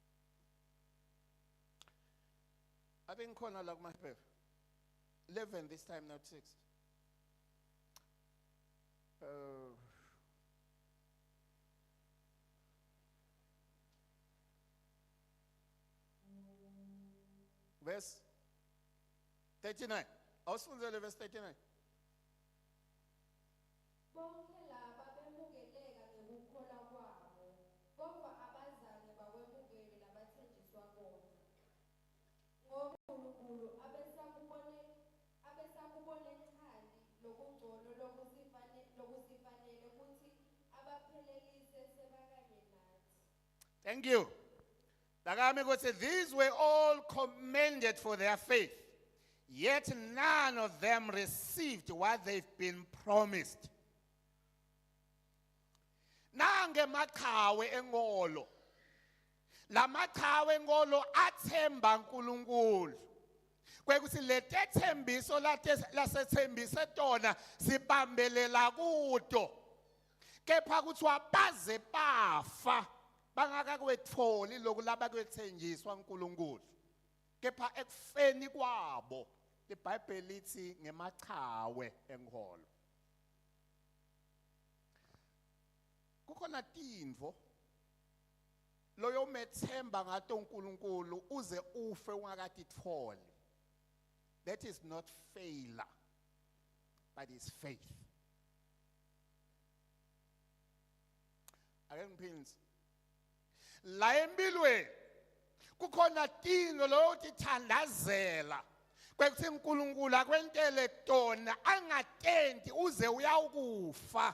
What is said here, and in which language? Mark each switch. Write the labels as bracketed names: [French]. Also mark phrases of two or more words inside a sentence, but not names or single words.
[English] I think [Swati] khona la kuma [English] 11 this time not 6. Verse 39. [Swati] Awusifunzele verse 39. Bonke laba bemukeleka ngokukholwa kwabo, kodwa abazange bawemukele labathenjiswa kona. Ngoba uNkulunkulu abesakubone xhali lokungcono lokusifanele ukuthi abaphelelise sebakanye nathi. [English] Thank you. [Swati] Lakami ukuthi [English] these were all commended for their faith, yet none of them received what they've been promised. [Swati] Nange maqhawe engolo. La maqhawe engolo athemba uNkulunkulu. Kwekuthi letethembiso lasethembise tona sibambelela kudo. Kepha kuthiwa baze bafa bangakakwetholi lokhu labakwethenjiswa uNkulunkulu. Kepha ekufeni kwabo iBhayibheli lithi ngemaqhawe engolo. Kukhona tindvo loyo methemba ngato uNkulunkulu uze ufe ungakatitholi. [English] That is not failure, but it's faith. [Swati] Ake ngiphindze. La empilweni kukhona tino lo tithandazela kwekuthi uNkulunkulu akwentele tona angatenti uze uyawukufa.